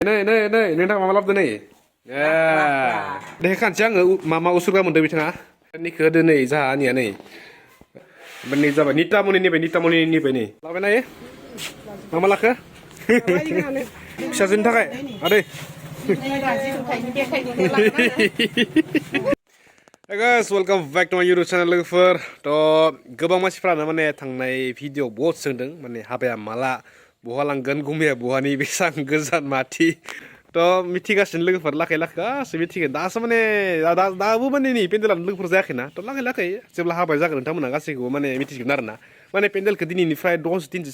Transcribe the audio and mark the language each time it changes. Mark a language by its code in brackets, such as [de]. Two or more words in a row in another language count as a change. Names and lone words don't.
[brx] नै नोंथां माबा लाबोदो नै दे खानसै आङो मा उसुरगा मोनदों बिथाङा निखौ होदो नै जाहानिया नै ओमफ्राय नै जाबाय नितामनिनिफ्राय नै लाबाय नायो मा लाखो फिसाजोनि थाखाय आदै [en] guys, welcome back to my YouTube channel [brx] लोगोफोर थ' गोबां मानसिफ्रानो माने थांनाय भिडिअ बहुत सोंदों माने हाबाया माला बहा लांगोन गुमैया बहानि बेसेबां गोजान माथि थ' मिथिगासिनो लोगोफोर लाखै गासै मिथिगोन दासो माने दाबो माने नै पेन्डेलानो लोगोफोर जायाखैना थ' लाखै जेब्ला हाबाय जागोन नोंथांमोना गासैखौबो माने मिथिजोबगोन आरो ना माने पेन्डेलखौ दिनैनिफ्राय 10 दिनसो